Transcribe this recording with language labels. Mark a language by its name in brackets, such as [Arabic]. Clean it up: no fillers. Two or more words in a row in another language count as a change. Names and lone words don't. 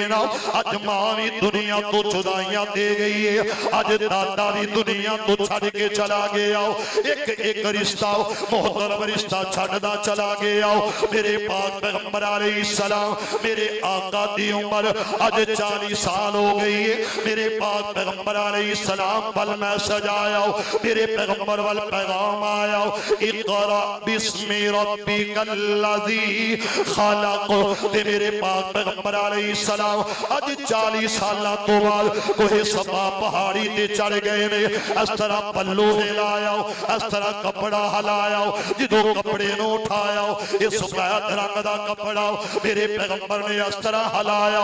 [Punjabi] نا اج ماں بھی دنیا توں جدائیاں دے گئی ہے اج دادا بھی دنیا توں چھڈ کے چلا گیا ایک ایک رشتہ محترم رشتہ چھڈدا چلا گیا میرے پاک پیغمبر علیہ السلام میرے آقا دی عمر اج 40 سال ہو گئی ہے میرے پاک پیغمبر علیہ السلام پل میں سجایا میرے پیغمبر وال پیغام آیا [Arabic] اقرأ باسم ربك الذي خلق [Punjabi] تے میرے پاک پیغمبر علیہ السلام اج 40 سال توں بعد کوہِ صفا پہاڑی تے چڑھ گئے نے اس طرح پلو ہلایا، اس طرح کپڑا ہلایا، جو کپڑے نوں اٹھایا یہ سفید رنگ کا کپڑا میرے پیغمبر نے اس طرح ہلایا.